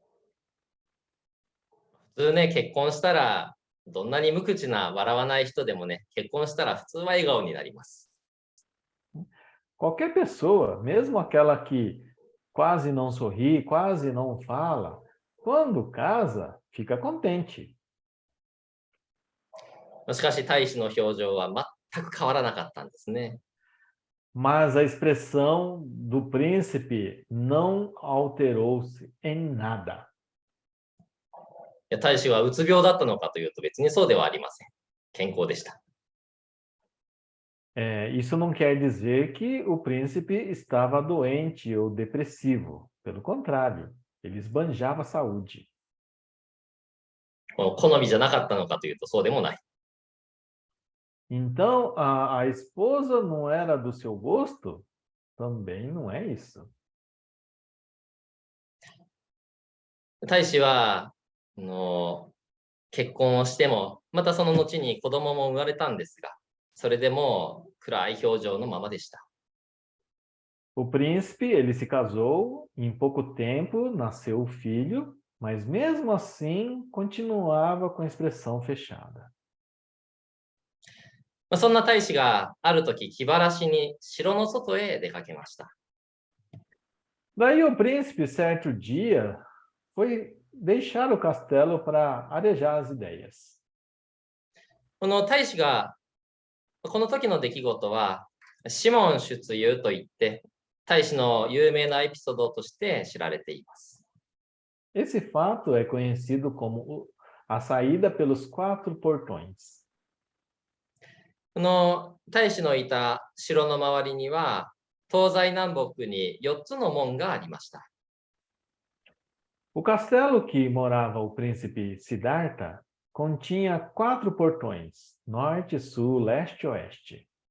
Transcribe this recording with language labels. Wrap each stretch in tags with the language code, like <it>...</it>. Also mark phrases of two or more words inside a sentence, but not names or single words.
<ja>普通ね、結婚したら、どんなに無口な笑わない人でもね、結婚したら普通は笑顔になります。</ja> <pt>Qualquer pessoa, mesmo aquela que quase não sorri, quase não fala, quando casa, fica contente.</pt> <ja>しかし、大使の表情は全く変わらなかったんですね。</ja> <pt>Mas a expressão do príncipe não alterou-se em nada.</pt> <ja>いや大使はうつ病だったのかというと別にそうではありません。健康でした。</ja> <pt>Isso não quer dizer que o príncipe estava doente ou depressivo. Pelo contrário, ele esbanjava saúde.</pt> <ja>好みじゃなかったのかというとそうでもない。</ja> <pt>Então, a esposa não era do seu gosto? Também não é isso.</pt> <ja>大使は結婚をしても、またその後に子供も生まれたんですが、それでも暗い表情のままでした。</ja> <pt>O príncipe, ele se casou, em pouco tempo nasceu o filho, mas mesmo assim continuava com a expressão fechada.</pt> <ja>そんな大使がある時気晴らしに城の外へ出かけました。</ja> <pt>Daí o príncipe, certo dia, foi deixar o castelo para arejar as ideias.</pt> <ja>この大使がこの時の出来事はシモン出遊といって大使の有名なエピソードとして知られています。</ja> <pt>Esse fato é conhecido como a saída pelos 4 portões.</pt> <ja>この大使のいた城の周りには東西南北に4つの門がありました。</ja> <pt>O castelo que morava o príncipe Siddhartha continha 4 portões, norte, sul, leste e oeste.</pt>